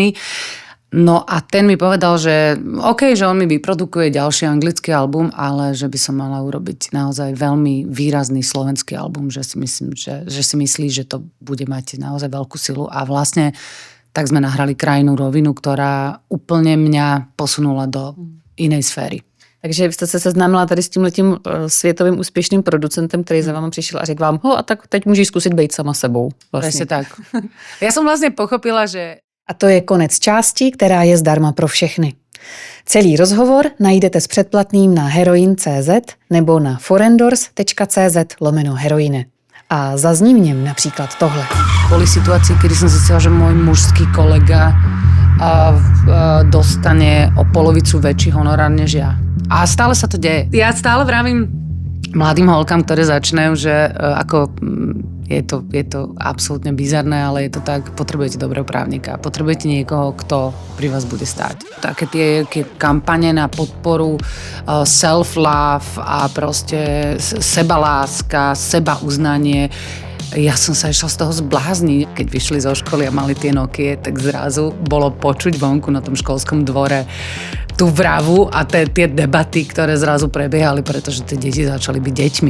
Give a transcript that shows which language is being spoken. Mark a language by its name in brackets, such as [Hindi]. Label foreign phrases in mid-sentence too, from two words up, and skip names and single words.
[Slovak] No a ten mi povedal, že OK, že on mi vyprodukuje ďalší anglický album, ale že by som mala urobiť naozaj veľmi výrazný slovenský album, že si myslí, že to bude mať naozaj veľkú silu a vlastne tak sme nahrali Krajnú rovinu, ktorá úplne mňa posunula do inej sféry. [Czech] Takže jste se seznámila tady s tímhletím světovým úspěšným producentem, který za váma přišel a řekl vám, a tak teď můžeš zkusit být sama sebou. Vlastně tak. Já jsem vlastně pochopila, že... A to je konec části, která je zdarma pro všechny. Celý rozhovor najdete s předplatným na heroin.cz nebo na forendors.cz/heroine. A zazní v něm například tohle. [Slovak] Boli situácie, kedy som zistila, že môj mužský kolega dostane o polovicu väčší honorár než ja. A stále sa to deje. Ja stále vravím mladým holkám, ktoré začínajú, že je to absolútne bizarné, ale je to tak, potrebujete dobrého právnika, potrebujete niekoho, kto pri vás bude stáť. Také tie kampane na podporu self-love a proste sebaláska, sebauznanie. Ja som sa išla z toho zblázniť. Keď vyšli zo školy a mali tie Nokie, tak zrazu bolo počuť vonku na tom školskom dvore tú vravu a tie debaty, ktoré zrazu prebiehali, pretože tie deti začali byť deťmi.